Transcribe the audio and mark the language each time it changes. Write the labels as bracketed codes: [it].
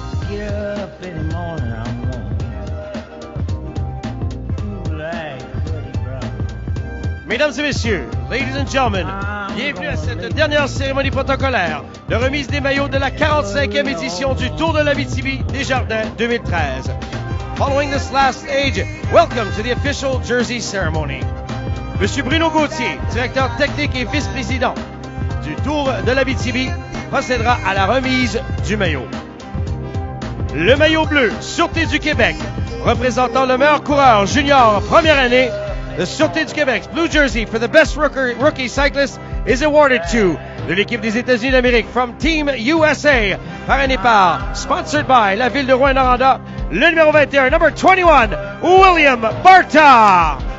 [en] Get up in the morning, I'm gonna do like Buddy Brown. [fr] Mesdames et messieurs, [en] ladies and gentlemen, [fr] bienvenue à cette dernière cérémonie protocolaire de remise des maillots de la 45e édition du Tour de l'Abitibi Desjardins 2013. [en] Following this last stage, welcome to the official jersey ceremony. [fr] Monsieur Bruno Gauthier, directeur technique et vice-président du Tour de l'Abitibi, procédera à la remise du maillot. Le maillot bleu, Sûreté du Québec, représentant le meilleur coureur junior première année, [en] the Sûreté du Québec blue jersey for the best rookie cyclist is awarded to [fr] de l'équipe des États-Unis d'Amérique [en] from Team USA, [fr] parrainé par, [en] sponsored by [fr] la ville de Rouyn-Noranda, le numéro 21, [en] number 21, [fr] William Barta.